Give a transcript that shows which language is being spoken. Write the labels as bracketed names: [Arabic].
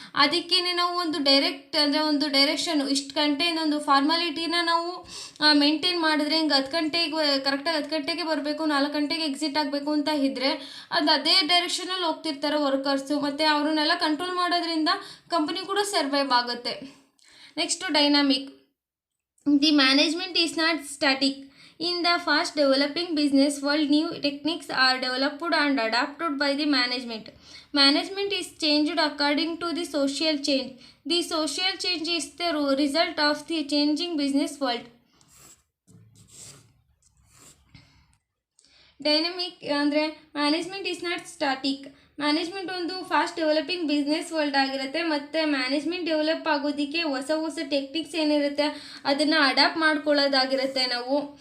[Kannada] ಅದಕ್ಕೇ ನಾವು ಒಂದು ಡೈರೆಕ್ಟ್ ಅಂದರೆ ಒಂದು ಡೈರೆಕ್ಷನ್ ಇಷ್ಟು ಗಂಟೆಯಿಂದ ಒಂದು ಫಾರ್ಮಾಲಿಟಿನ ನಾವು ಮೇಂಟೈನ್ ಮಾಡಿದ್ರೆ, ಹಿಂಗೆ 10 ಗಂಟೆಗೆ ಕರೆಕ್ಟಾಗಿ 10 ಗಂಟೆಗೆ ಬರಬೇಕು, 4 ಗಂಟೆಗೆ ಎಕ್ಸಿಟ್ ಆಗಬೇಕು ಅಂತ ಇದ್ದರೆ ಅದು ಅದೇ ಡೈರೆಕ್ಷನಲ್ಲಿ ಹೋಗ್ತಿರ್ತಾರೆ ವರ್ಕರ್ಸು. ಮತ್ತು ಅವ್ರನ್ನೆಲ್ಲ ಕಂಟ್ರೋಲ್ ಮಾಡೋದ್ರಿಂದ ಕಂಪನಿ ಕೂಡ ಸರ್ವೈವ್ ಆಗುತ್ತೆ. [English] Next dynamic. The management is not static. In the fast developing business world, new techniques are developed and adapted by the management. Management is changed according to the social change. The social change is the result of the changing business world. [Kannada] Dynamic ಅಂದರೆ [English] Management is not static. [Kannada] Management ಒಂದು fast developing business world ಆಗಿರುತ್ತೆ. ಮತ್ತು management develop ಆಗೋದಕ್ಕೆ ಹೊಸ ಹೊಸ techniques ಏನಿರುತ್ತೆ ಅದನ್ನು adapt ಮಾಡ್ಕೊಳ್ಳೋದಾಗಿರುತ್ತೆ ನಾವು.